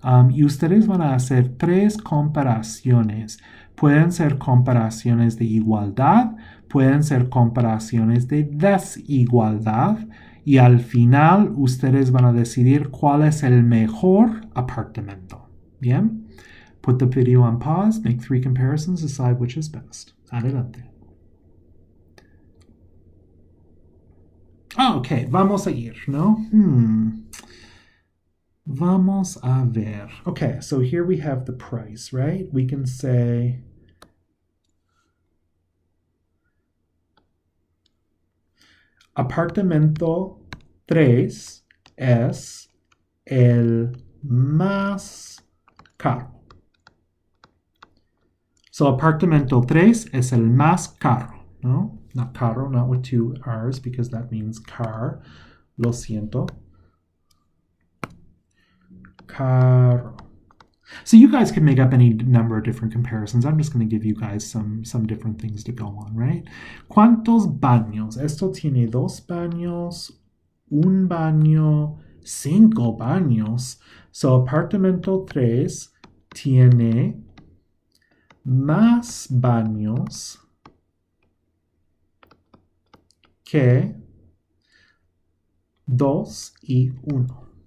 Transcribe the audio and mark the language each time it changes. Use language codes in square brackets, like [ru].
[es] Y ustedes van a hacer 3 comparaciones. Pueden ser comparaciones de igualdad, pueden ser comparaciones de desigualdad, y al final ustedes van a decidir cuál es el mejor apartamento. Bien? [en] Put the video on pause, make 3 comparisons, decide which is best. [es] Adelante. Ok, vamos a ir, ¿no? Vamos a ver. [en] Okay, so here we have the price, right? We can say [es] apartamento 3 es el más caro. So apartamento 3 es el más caro, ¿no? [en] Not caro, not with 2 R's, because that means car. [es] Lo siento. [en] Caro. So you guys can make up any number of different comparisons. I'm just going to give you guys some different things to go on, right? [es] ¿Cuántos baños? Esto tiene 2 baños, 1 baño, 5 baños. So apartamento 3 tiene más baños que 2 y 1.